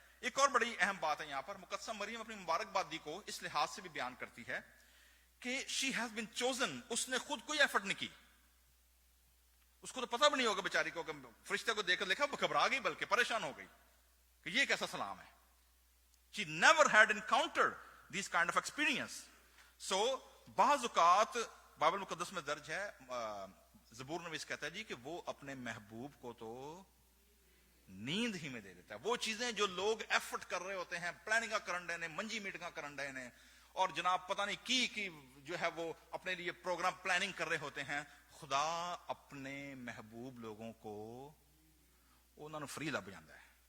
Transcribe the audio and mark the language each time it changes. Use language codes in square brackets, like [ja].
[ur] ایک اور بڑی اہم بات ہے یہاں پر, مقدسہ مریم اپنی مبارکبادی کو اس لحاظ سے بھی بیان کرتی ہے کہ [en] she has been chosen. [ur] اس نے خود کوئی ایفرٹ نہیں کی. اس کو تو پتہ بھی نہیں ہوگا بیچاری کو کہ فرشتے کو دیکھ کر دیکھا گھبرا گئی, بلکہ پریشان ہو گئی کہ یہ کیسا سلام ہے. [en] She never had encountered these kind of experience. [ur] So بعض اوقات بائبل مقدس میں درج ہے, زبور نویس کہتا ہے جی کہ وہ اپنے محبوب کو تو نیند ہی میں دے دیتا ہے. وہ چیزیں جو لوگ ایفرٹ کر رہے ہوتے ہیں, [pa] پلاننگاں کرن رہے ہیں, [ur] منجی میٹنگاں کرن رہے ہیں, اور جناب پتہ نہیں کی جو ہے وہ اپنے لیے پروگرام پلاننگ کر رہے ہوتے ہیں, خدا اپنے محبوب لوگوں کو انہوں نے فری لب جاتا ہے.